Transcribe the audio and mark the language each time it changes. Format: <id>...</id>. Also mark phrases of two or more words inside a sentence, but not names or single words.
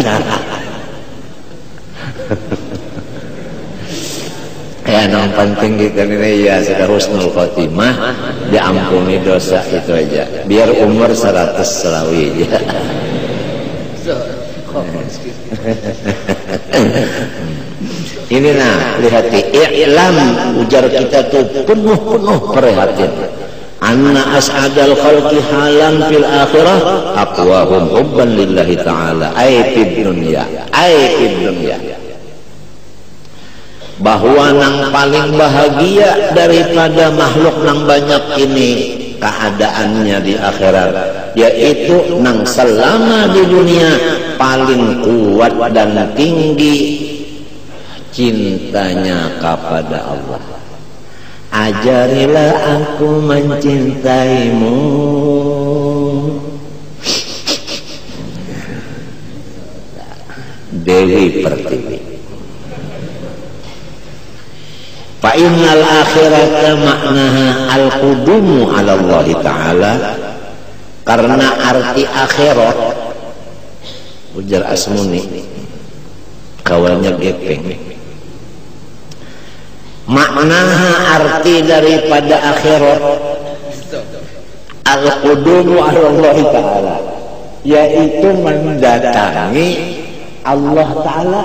<bjn>Ya nang penting kita ini ya sudah</bjn> <ar>حسن الخاتمة,</ar> <bjn>diampuni dosa itu aja. Biar umur 100 selawi aja. Ini nah lihat i'lam ujar kita tuh penuh perhatian.</bjn> <ar>أن أسعد الخلق حالا في الآخرة أقواهم حبا لله تعالى أي في الدنيا</ar> <bjn>bahwa nang paling bahagia daripada makhluk nang banyak ini keadaannya di akhirat, yaitu nang selama di dunia paling kuat dan tinggi cintanya kepada Allah.</bjn> <id>Ajarilah aku mencintaimu. Dewi Pertiwi.</id> <ar>فإن الآخرة معناها القدوم على الله تعالى.</ar> <bjn>Karena arti akhirat, ujar Asmuni kawannya gepeng, maknaha arti daripada akhirat</bjn> <ar>القدوم على الله تعالى,</ar> <bjn>yaitu mendatangi</bjn> <ar>الله تعالى.</ar>